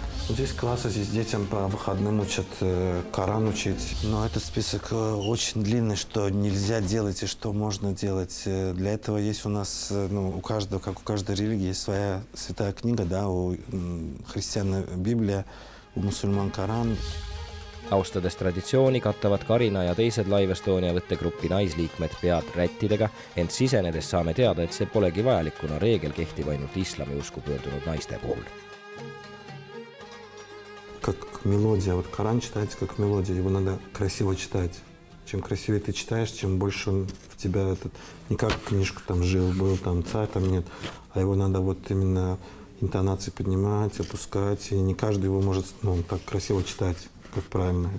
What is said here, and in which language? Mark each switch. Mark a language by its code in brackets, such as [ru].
[ru] Здесь классы, здесь детям по выходным учат Коран учить. Но этот список очень длинный, что нельзя делать и что можно делать. Для этого есть у нас, у каждого, как у каждой религии, есть своя святая книга, да, у христиан Библия, у мусульман Коран. [et] Austades traditsiooni kattavad Karina ja teised Live Estonia võttegrupi naisliikmed pead rättidega, ent sisenedes saame teada, et see polegi vajalik, kuna reegel kehtib ainult islami usku pöördunud naiste puhul. [ru] Как мелодия, вот Коран читается как мелодия, его надо красиво читать. Чем красивее ты читаешь, чем больше он в тебя не как книжку там жил-был, там царь, там нет, а его надо вот именно интонации поднимать, опускать, и не каждый его может так красиво читать. Как правильно.